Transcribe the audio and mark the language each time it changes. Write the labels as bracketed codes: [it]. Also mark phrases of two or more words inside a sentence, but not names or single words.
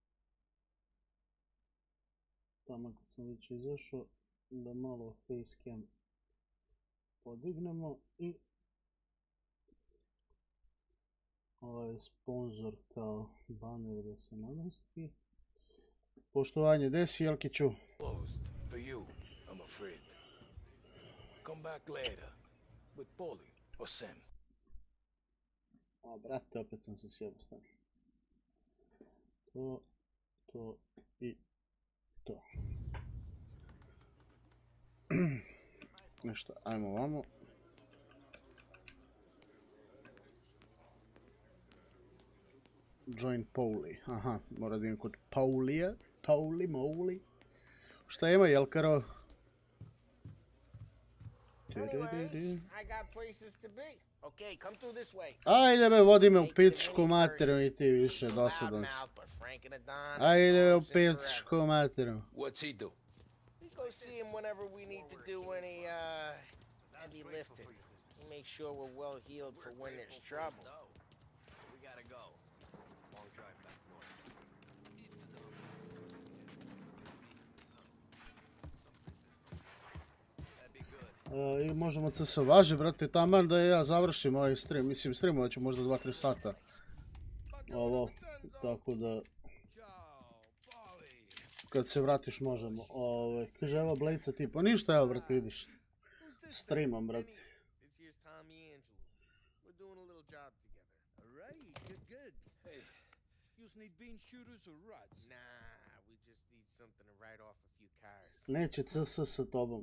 [sr] Tamo kad sam već izašao, da malo facecam podignemo i ovaj sponzor kao baner da se namesti. Poštovanje, desi Jelkiću. [en] Closed for you, I'm afraid. Come back later with Polly or Sam. [sr] A, brate, opet sam se sjebao stavio. To i to. Nešto, ajmo ovamo. [en] Join Pauli. [sr] Aha, mora da idem kod Paulija. Pauli, Mouli. Šta ima, Jelkaro? [en] Anyways, I got places to be. Okay, come through this way. [sr] Ajde me, vodi me u pičku materinu i ti više, dosadan si. Ajde me u pičku materinu. [en] What's he do? We go see him whenever we need to do any, heavy lifting. He make sure we're well heeled for when there's trouble. We gotta go. Long drive back north. That'd be good. [sr] I možemo da se važi, brate, taman da ja završim ovaj stream. Mislim, streamovat ću možda 2-3 sata. Ovo, tako da... Kad se vratiš možemo. Kaže, evo Blejca ti, pa ništa, evo, brate, vidiš. Streamam, brate. Neće CS sa tobom.